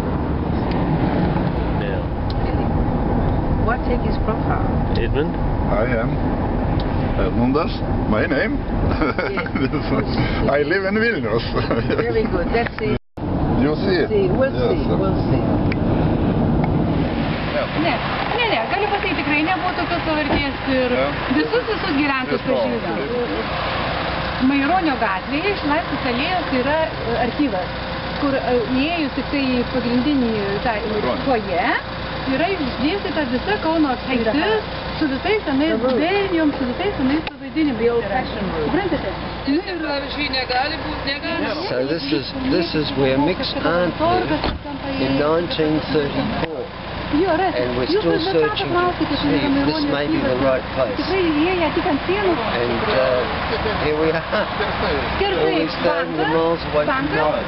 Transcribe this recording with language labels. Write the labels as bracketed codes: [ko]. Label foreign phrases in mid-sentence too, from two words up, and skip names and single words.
[en] Now, What take his profile? Edmund? I am Edmundas, my name. Yes. I live in Vilnius. Very good. Let's see. You see? We'll Yes. see. We'll see. [lt] Ne, galiu pasakyti, tikrai nebuvo tokios pavardės ir visus gyventojus pažįstam. Maironio gatvėje iš Laisvės alėjos yra archyvas, kur įėjus tik tai į pagrindinį foje yra išdėstyta visa Kauno apskritis su visais senais gubernijom, su visais senais pavadinimais. Suprantate? [en] So this is where Mick's aunt lived in 1934. And we're still searching to see if this may be the right place. And here we are. Here we stand miles away from home.